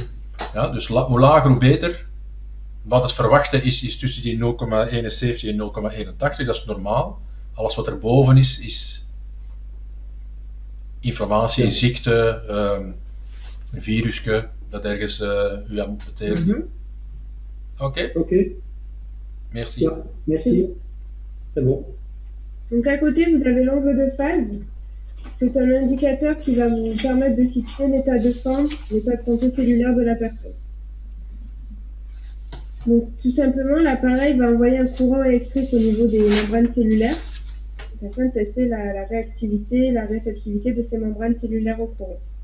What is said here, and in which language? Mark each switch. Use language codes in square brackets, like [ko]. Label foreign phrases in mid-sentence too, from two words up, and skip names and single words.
[nl] Ja, dus hoe lager hoe beter. Wat het verwachten is tussen die 0,71 en 0,81, dat is normaal. Alles wat erboven is inflammatie, Ja. ziekte, een virusje dat ergens u amputeert. [fr] Oké. Merci. [nl] Ja, [fr] merci. C'est bon. Donc à côté, vous avez l'angle de phase. C'est un indicateur qui va vous permettre de situer l'état de forme, l'état de santé cellulaire de la personne. Donc tout simplement, l'appareil va envoyer un courant électrique au niveau des membranes cellulaires afin de tester la réactivité, la réceptivité de ces membranes cellulaires au courant.